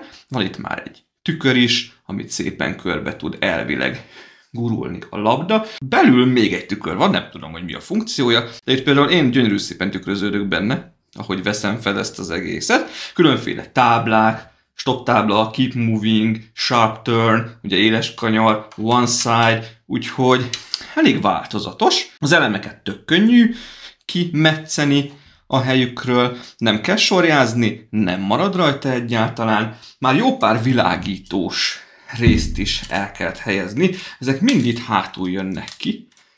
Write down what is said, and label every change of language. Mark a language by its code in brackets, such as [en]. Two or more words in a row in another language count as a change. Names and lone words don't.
[hu] Van itt már egy tükör is, amit szépen körbe tud elvileg gurulni a labda. Belül még egy tükör van, nem tudom, hogy mi a funkciója, de itt például én gyönyörű szépen tükröződök benne, ahogy veszem fel ezt az egészet. Különféle táblák, stop tábla, [en] keep moving, sharp turn, [hu] ugye éles kanyar, [en] one side, [hu] úgyhogy elég változatos. Az elemeket tök könnyű kimetszeni, a helyükről, nem kell sorjázni, nem marad rajta egyáltalán, már jó pár világítós részt is el kellett helyezni, ezek mind itt hátul jönnek ki,